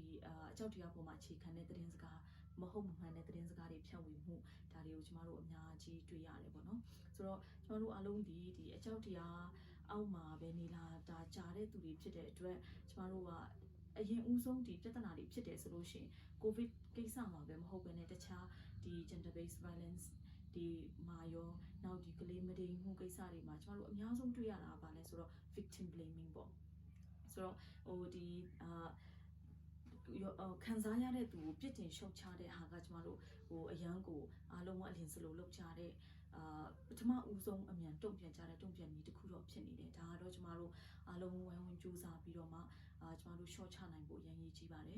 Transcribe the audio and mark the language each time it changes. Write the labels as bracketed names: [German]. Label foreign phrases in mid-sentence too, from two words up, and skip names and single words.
[Burmese] အကြောက်တရားပေါ်မှာအခြေခံတဲ့သတင်းစကားမဟုတ်မမှန်တဲ့သတင်းစကားတွေဖြန့်ဝေမှုဒါတွေကိုကျမတို့အများကြီးတွေ့ရတယ်ပေါ့နော်ဆိုတော့ကျမတို့အားလုံးဒီအကြောက်တရားအောက်မှာပဲနေလာတာကြာတဲ့သူတွေဖြစ်တဲ့အတွက်ကျမတို့ကအရင်ဦးဆုံးဒီပြဿနာတွေဖြစ်တယ်ဆိုလို့ရှိရင်ကိုဗစ်ကိစ္စမှာပဲမဟုတ်ဘဲနဲ့တခြားဒီ [English] gender based violence [Burmese] ဒီမာယောနောက်ဒီကလေးမဒိန်မှုကိစ္စတွေမှာကျမတို့အများဆုံးတွေ့ရတာပါလဲဆိုတော့ [English] victim blaming [Burmese] ပေါ့ဆိုတော့ ခံစားရတဲ့သူကိုပြစ်တင်ရှုံချတဲ့ဟာကကျမတို့အရန်ကိုအားလုံးအလင်းစလိုလောက်ကြတဲ့ပထမဦးဆုံးအမြန်တုံ့ပြန်ကြတဲ့တုံ့ပြန်နည်းတစ်ခု တော့ဖြစ်နေတယ်ဒါကတော့ကျမတို့အားလုံးဝိုင်းဝန်းစူးစမ်းပြီးတော့မှကျမတို့ short ချနိုင်ဖို့အရင်ရေးကြီးပါတယ်